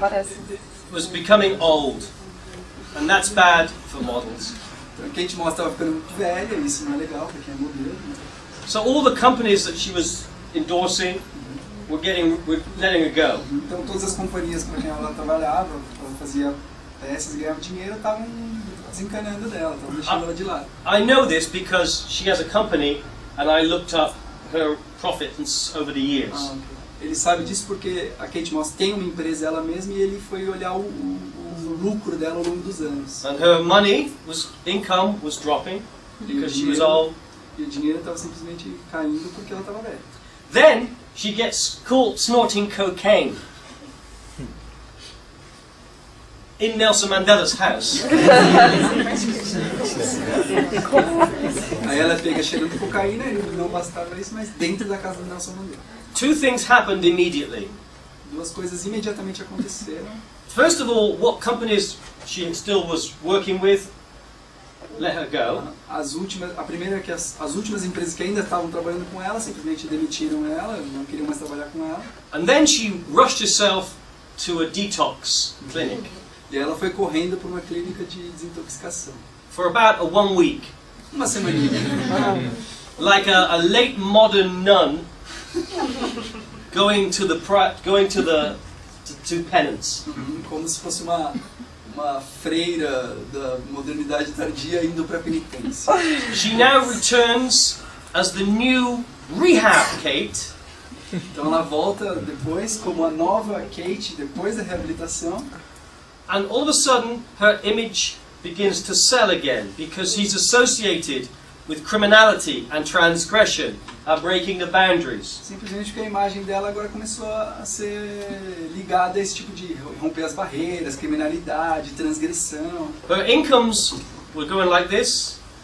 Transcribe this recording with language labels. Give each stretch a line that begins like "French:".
English: Kate Moss was becoming old, and that's bad for models.
Portuguese: Então a Kate Moss estava ficando muito velha, isso não é legal para quem é modelo. Né?
English: So all the companies that she was endorsing were letting her go.
Portuguese: Então todas as companhias para quem ela trabalhava, ela fazia peças e ganhava dinheiro, estavam desencanando dela, estavam deixando ela de lado.
English: I know this because she has a company, and I looked up her profits over the years. Okay.
Portuguese: Ele sabe disso porque a Kate Moss tem uma empresa ela mesma e ele foi olhar o lucro dela ao longo dos anos.
English: And her income was dropping because she was old.
Portuguese: E o dinheiro estava simplesmente caindo porque ela estava velha.
English: Then she gets caught snorting cocaine. in Nelson Mandela's house.
Portuguese: Aí ela pega cheirando cocaína e não bastava isso, mas dentro da casa do Nelson Mandela.
English: Two things happened immediately.
Portuguese: Duas coisas imediatamente aconteceram.
English: First of all, what companies she still was working with let her go.
Portuguese: A primeira é que as últimas empresas que ainda estavam trabalhando com ela simplesmente demitiram ela, não queriam mais trabalhar com ela.
English: And then she rushed herself to a detox clinic
Portuguese: E ela foi correndo para uma clínica de desintoxicação.
English: for about 1 week.
Portuguese: Uma semaninha.
English: Like a late modern nun going to penance.
Portuguese: Como se fosse uma freira da modernidade tardia indo para penitência.
English: She now returns as the new rehab Kate,
Portuguese: Então ela volta depois como a nova Kate depois da reabilitação.
English: and all of a sudden her image begins to sell again because he's associated with criminality and transgression and breaking the boundaries.
Portuguese: Simplesmente porque a imagem dela agora começou a ser ligada a esse tipo de romper as barreiras, criminalidade, transgressão.
English: Her incomes were going like this,